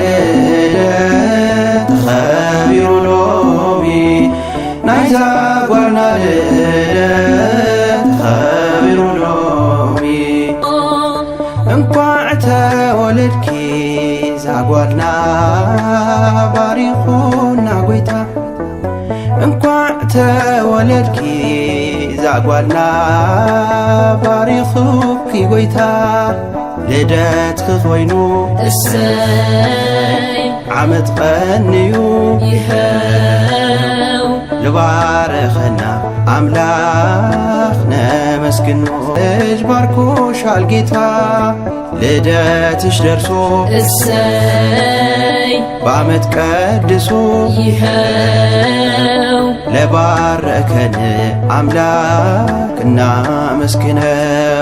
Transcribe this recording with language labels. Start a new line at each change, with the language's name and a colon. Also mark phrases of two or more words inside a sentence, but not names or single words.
Tigrinya: ልደት ተኸቢሩ ሎሚ ናይ ዛጓልና ልደት ተኸቢሩ ሎሚ እንኳዕ ተወለድኪ ዛጓልና ባሪኹና ጎይታ እንኳዕ ተወለድኪ ዛጓልና ባሪኹኪ ጎይታ ልደትኪ ኾይኑ
Amharic: እሰይ
Tigrinya: ዓመት ቀንዩ
Amharic: ይኸው
Tigrinya: ልባረኸና አምላኽ ነመስግኖ
Amharic: ልጅ ባርኮሻል ጌታ ልደትሽ ደርሶ እሰይ በዓመት ቀድሶ ይኸው ለባረከን አምላክ እናመስግነው